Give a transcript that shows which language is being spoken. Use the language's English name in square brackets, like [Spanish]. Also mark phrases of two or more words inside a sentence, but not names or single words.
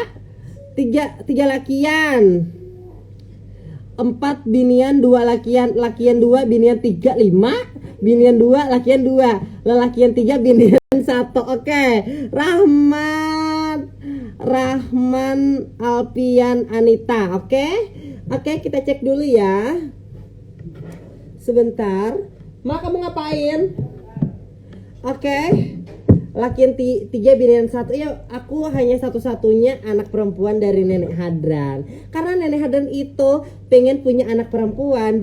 [Banjar] 3 lakian. 4 binian, 2 lakian, lakian 2, binian 3, 5, binian 2, lakian 2, lelakian 3, binian 1. Oke. Rahman Alpian Anita. [Indonesian] Oke, kita cek dulu ya. Sebentar. Ma, kamu ngapain? Oke. [Banjar] Lakian 3, binian 1. [Indonesian] Ya, aku hanya satu-satunya anak perempuan dari Nenek Hadran. Karena Nenek Hadran itu pengen punya anak perempuan.